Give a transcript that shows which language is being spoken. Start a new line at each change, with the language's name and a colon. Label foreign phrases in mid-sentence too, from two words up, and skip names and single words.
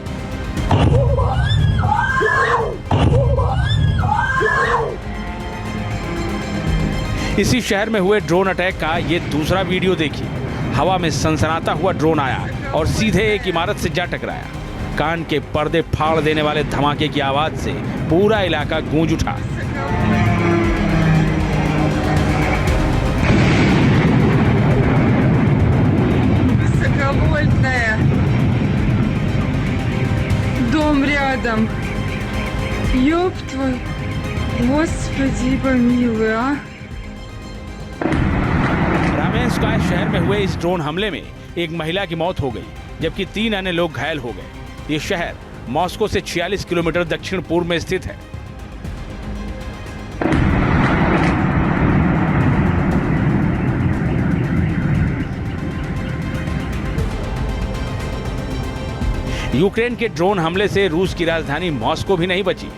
Hindi: इसी शहर में हुए ड्रोन अटैक का ये दूसरा वीडियो देखिए। हवा में सनसनाता हुआ ड्रोन आया और सीधे एक इमारत से जा टकराया। कान के पर्दे फाड़ देने वाले धमाके की आवाज से पूरा इलाका गूंज उठा।
Russian: Дом рядом. Ёб твой. Господи, помилуй, а.
Hindi: रामेंस्काय शहर में हुए इस ड्रोन हमले में एक महिला की मौत हो गई, जबकि 3 अन्य लोग घायल हो गए। ये शहर मॉस्को से 46 किलोमीटर दक्षिण पूर्व में स्थित है। यूक्रेन के ड्रोन हमले से रूस की राजधानी मॉस्को भी नहीं बची।